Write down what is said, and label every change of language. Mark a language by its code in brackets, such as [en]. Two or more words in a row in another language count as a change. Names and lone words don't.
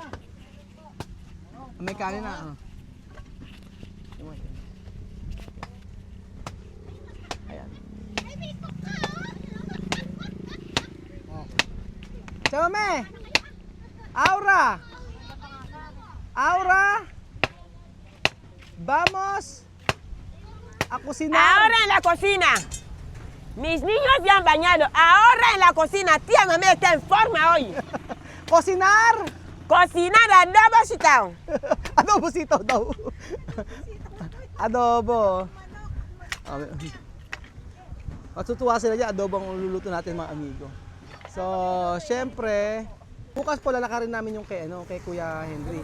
[tl] May kanin na, oh. Ayan. Tsama, Aura! [es] Vamos a cocinar. Ahora en la cocina. Mis niños ya han bañado. Ahora en la cocina. Tía mamá está en forma hoy. Cocinar! Cocinar adobo sitaw. [tl] Adobo sitaw daw. Adobo. Matutuwa sila dyan. Adobo ang luluto natin mga amigo. So, syempre, bukas po lalakarin namin yung kay Kuya Henry.